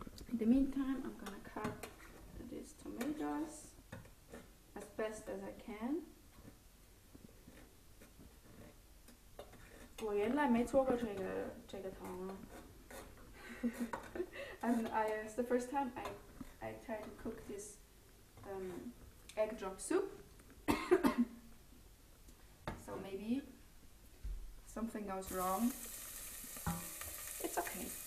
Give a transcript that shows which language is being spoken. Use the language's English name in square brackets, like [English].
[English] In the meantime, I'm gonna cut these tomatoes as best as I can. [Chinese] 我原来没做过这个汤啊。 [English] And it's the first time I tried to cook this egg drop soup. So maybe something goes wrong. It's okay.